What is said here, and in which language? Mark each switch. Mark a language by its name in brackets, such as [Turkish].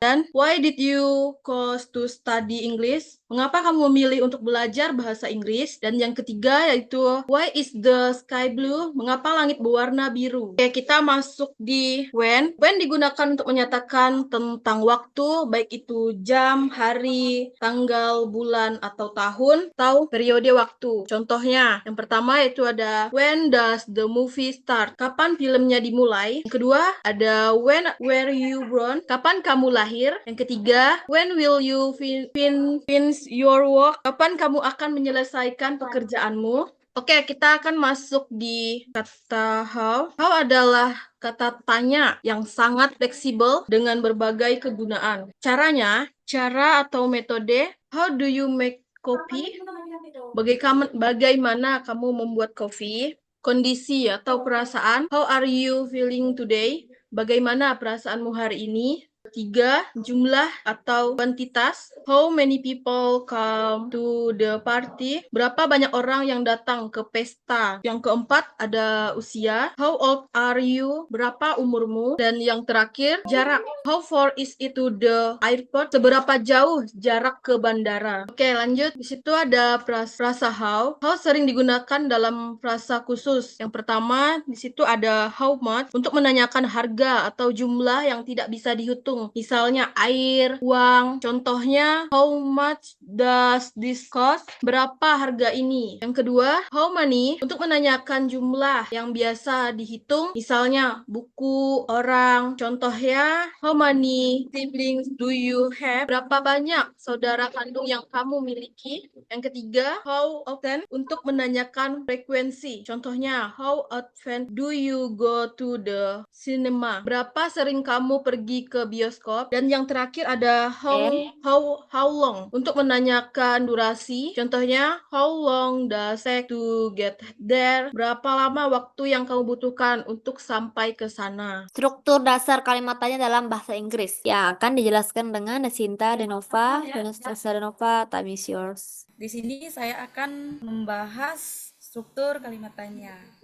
[Indonesian] Dan [English] why did you choose to study English? [Indonesian] Mengapa kamu memilih untuk belajar bahasa Inggris? Dan yang ketiga yaitu [English] why is the sky blue? [Indonesian] Mengapa langit berwarna biru? Oke, kita masuk di when. When digunakan untuk menyatakan tentang waktu, baik itu jam, hari, tanggal, bulan, atau tahun, atau periode waktu. Contohnya, yang pertama itu ada [English] when does the movie start? [Indonesian] Kapan filmnya dimulai? Yang kedua ada [English] when were you born? [Indonesian] Kapan kamu lahir? Yang ketiga, [English] when will you finish your work? [Indonesian] Kapan kamu akan menyelesaikan pekerjaanmu? Oke, kita akan masuk di kata how. How adalah kata tanya yang sangat fleksibel dengan berbagai kegunaan. Cara atau metode, [English] how do you make coffee? [Indonesian] Bagaimana kamu membuat kopi? Kondisi atau perasaan. [English] How are you feeling today? [Indonesian] Bagaimana perasaanmu hari ini? Tiga, jumlah atau kuantitas. [English] How many people come to the party? [Indonesian] Berapa banyak orang yang datang ke pesta? Yang keempat ada usia. [English] How old are you? [Indonesian] Berapa umurmu? Dan yang terakhir, jarak. [English] How far is it to the airport? [Indonesian] Seberapa jauh jarak ke bandara? Oke, lanjut. Di situ ada frasa how. How sering digunakan dalam frasa khusus. Yang pertama, di situ ada how much untuk menanyakan harga atau jumlah yang tidak bisa dihitung. Misalnya air, uang. Contohnya, [English] how much does this cost? [Indonesian] Berapa harga ini? Yang kedua, how many untuk menanyakan jumlah yang biasa dihitung. Misalnya buku, orang. Contohnya, [English] how many siblings do you have? [Indonesian] Berapa banyak saudara kandung yang kamu miliki? Yang ketiga, how often untuk menanyakan frekuensi. Contohnya, [English] how often do you go to the cinema? [Indonesian] Berapa sering kamu pergi ke bioskop? Dan yang terakhir ada Oke. how long untuk menanyakan durasi. Contohnya, [English] how long does it take to get there? [Indonesian] Berapa lama waktu yang kamu butuhkan untuk sampai ke sana? Struktur dasar kalimat tanya dalam bahasa Inggris yang akan dijelaskan dengan Desinta Denova dan Desinta Denova. [English] Time is yours. [Indonesian] Di sini saya akan membahas struktur kalimat tanya.